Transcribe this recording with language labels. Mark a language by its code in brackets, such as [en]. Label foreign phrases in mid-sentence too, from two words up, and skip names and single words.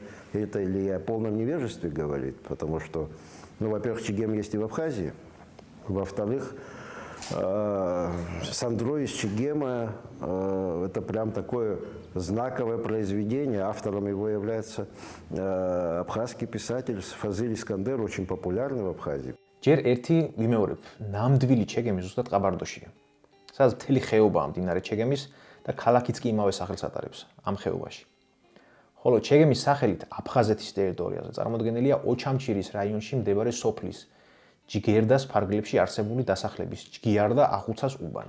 [ru] Это или я о полном невежестве говорит, потому что, во-первых, Чегем есть и в Абхазии. Во-вторых, Сандро из Чегема это прям такое знаковое произведение. Автором его является абхазский писатель Фазиль Искандер, очень популярный в Абхазии. [ka] ჯერ ერთი ვიმეორებ, ნამდვილი ჩეგემი ზუსტად ყაბარდოშია. სადაც მთელი ხეობაა მდინარე ჩეგემის და ქალაქიც კი იმავე სახელს ატარებს ამ ხეობაში. ხოლო ჩეგემის სახელით აფხაზეთის ტერიტორიაზე წარმოდგენილია ოჩამჩირის რაიონში მდებარე სოფლის ჯგერდას ფარგლებში არსებული დასახლების ჯგიარ და ახუცას უბანი.